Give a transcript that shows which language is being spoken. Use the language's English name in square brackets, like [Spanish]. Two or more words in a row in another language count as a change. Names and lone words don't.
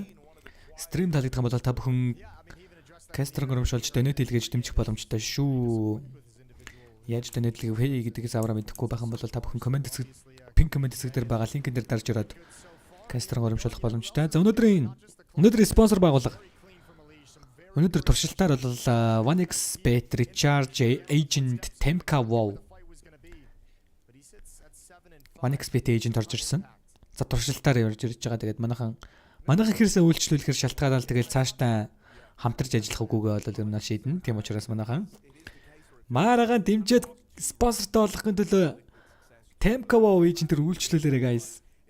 [Mongolian] Стрим таалагдах юм бол та бүхэн кастер гөрөмшүүлж донет хийлгэж дэмжих боломжтой шүү. Яаж донет хийлгээ гэдгээс авраа мэдэхгүй байх юм бол та бүхэн комент хэсэг пин комент хэсэг дээр байгаа линкэн дээр дарж ороод кастер гөрөмшүүлэх боломжтой. За өнөөдрийн спонсор байгууллага. Өнөөдөр туршилтаар бол 1xbet [English] recharge agent [Mongolian] Temka Wow 1xbet agent орж ирсэн. За туршилтаар явж ирж байгаа. Тэгээд манайхан хэрсээ үйлчлүүлэхээр шалтгаалал тэгэл цаашдаа хамтарч ажиллах үгүйгээ бол юм шийдэн. Тийм учраас манайхан MaaRaaгаа дэмжиж спонсортой болгохын төлөө Temka Wow agent-ээр үйлчлүүлээрэй guys.